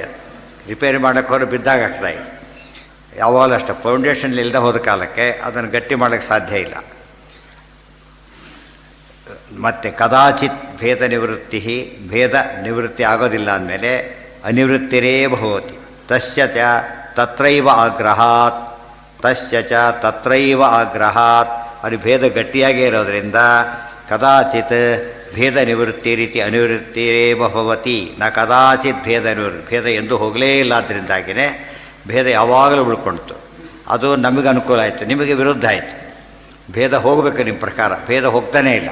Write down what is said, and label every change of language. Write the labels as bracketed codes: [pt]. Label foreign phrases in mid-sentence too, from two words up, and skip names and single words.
[kn] ರಿಪೇರಿ ಮಾಡೋಕ್ಕೆ ಹೊರ ಬಿದ್ದಾಗ ಆಗ್ತಾ ಇದೆ. ಯಾವಾಗಲೂ ಅಷ್ಟೇ ಫೌಂಡೇಶನ್ ಇಲ್ಲದೆ ಹೋದ ಕಾಲಕ್ಕೆ ಅದನ್ನು ಗಟ್ಟಿ ಮಾಡೋಕ್ಕೆ ಸಾಧ್ಯ ಇಲ್ಲ. ಮತ್ತು [sa] ಕದಾಚಿತ್ ಭೇದ ನಿವೃತ್ತಿ, [kn] ಭೇದ ನಿವೃತ್ತಿ ಆಗೋದಿಲ್ಲ ಅಂದಮೇಲೆ [sa] ಅನಿವೃತ್ತಿರೇ ಭವತಿ. ತಸ್ಯ ಚ ತತ್ರೈವ ಆಗ್ರಹಾತ್, ತಸ್ಯ ಚ ತತ್ರೈವ ಆಗ್ರಹಾತ್, [kn] ಅದು ಭೇದ ಗಟ್ಟಿಯಾಗೇ ಇರೋದರಿಂದ [sa] ಕದಾಚಿತ್ ಭೇದ ನಿವೃತ್ತಿ [kn] ರೀತಿ [sa] ಅನಿವೃತ್ತಿರೇ ಭವತಿ. ನ ಕದಾಚಿತ್ ಭೇದ ನಿವೃತ್ತಿ, [kn] ಭೇದ ಎಂದೂ ಹೋಗಲೇ ಇಲ್ಲ. ಅದರಿಂದಾಗಿಯೇ ಭೇದ ಯಾವಾಗಲೂ ಉಳ್ಕೊಳ್ತು. ಅದು ನಮಗೆ ಅನುಕೂಲ ಆಯಿತು, ನಿಮಗೆ ವಿರುದ್ಧ ಆಯಿತು. ಭೇದ ಹೋಗಬೇಕು ನಿಮ್ಮ ಪ್ರಕಾರ, ಭೇದ ಹೋಗ್ತಾನೇ ಇಲ್ಲ.